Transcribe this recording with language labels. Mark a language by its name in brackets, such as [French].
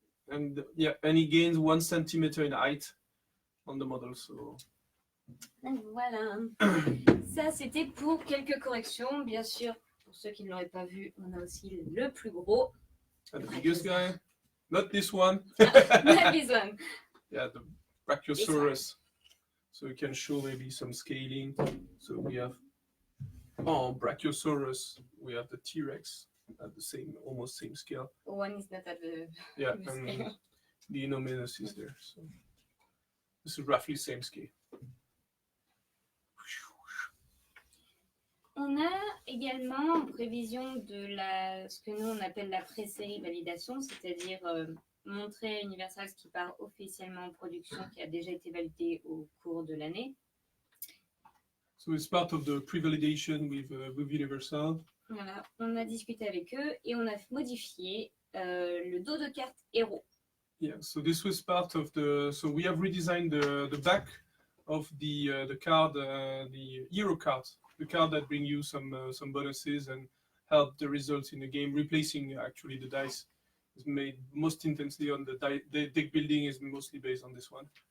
[English] and yeah, and he gains 1 centimeter in height on the model. So [French] Donc voilà. Ça, c'était pour quelques corrections. Bien sûr, pour ceux qui ne l'auraient pas vu, on a aussi le plus gros. [English] the biggest guy, not this one. Not this one. Yeah, the Brachiosaurus. So we can show maybe some scaling. So we have Brachiosaurus. We have the T-Rex at the same, almost same scale. One is not at the Yeah, the and scale. the Inominus is there. So this is roughly same scale. [French] On a également en prévision de ce que nous on appelle la pré-série validation, c'est-à-dire montrer à Universal ce qui part officiellement en production, qui a déjà été validé au cours de l'année. [English] So it's part of the pre-validation with Universal. [French] Voilà, on a discuté avec eux et on a modifié le dos de carte héros. [English] Yeah, so this was part of so we have redesigned the back of the card, the hero card, the card that bring you some bonuses and help the results in the game, replacing actually the dice. Is made most intensely on the deck building is mostly based on this one.